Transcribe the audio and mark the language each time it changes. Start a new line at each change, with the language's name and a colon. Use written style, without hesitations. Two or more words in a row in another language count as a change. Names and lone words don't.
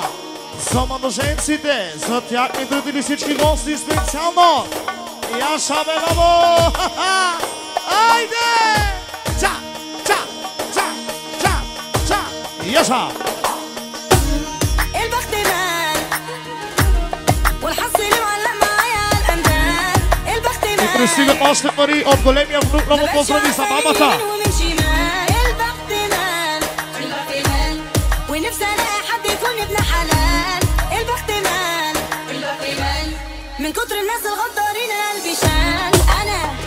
Bulgarian: За младоженците, за тяхните родители, всички гости специално. Яша бе, бабо! Айде! Ча! Яша!
Arabic: البختمان والحظ اللي معلق معايا الأندال
Bulgarian: И
Arabic: البختمان
Bulgarian: пристигат още пари от големия внук. Много поздрави за бабата! ونفسي الاقي حد يكون ابن حلال البختمان من كتر الناس الغدارين قلبي شال انا